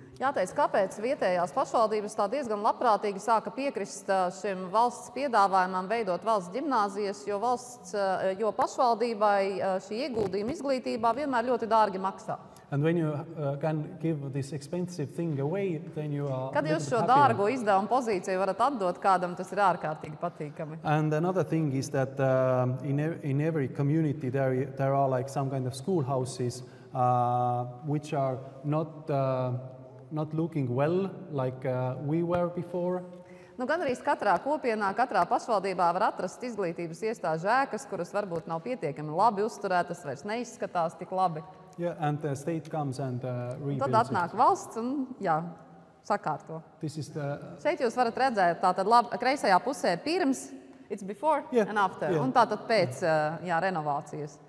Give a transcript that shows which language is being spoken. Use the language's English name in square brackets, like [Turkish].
[Latvian] Jāteic, kāpēc vietējās pašvaldības tā diezgan labprātīgi sāka piekrist šim valsts piedāvājumam veidot valsts ģimnāzijas, jo pašvaldībai šī ieguldījuma izglītībā vienmēr ļoti dārgi maksā. [English] And when you can give this expensive thing away, then you are [Latvian] Kad jūs šo dārgo izdevumu pozīciju varat atdot kādam, tas ir ārkārtīgi patīkami. [English] And another thing is that in every community there are like some kind of schoolhouses which are not looking well like we were before. [Latvian] Nu, gan arī katrā kopienā, katrā pašvaldībā var atrast izglītības iestāžu ēkas, kuras varbūt nav pietiekami labi uzturētas, vairs neizskatās tik labi. [English] Yeah, and the state comes and rebuilds [Latvian] Tad atnāk valsts un sakārto. [English] This is the [Latvian] Šeit jūs varat redzēt, tātad kreisajā pusē pirms, [English] it's before and after, [Latvian] un tātad pēc renovācijas.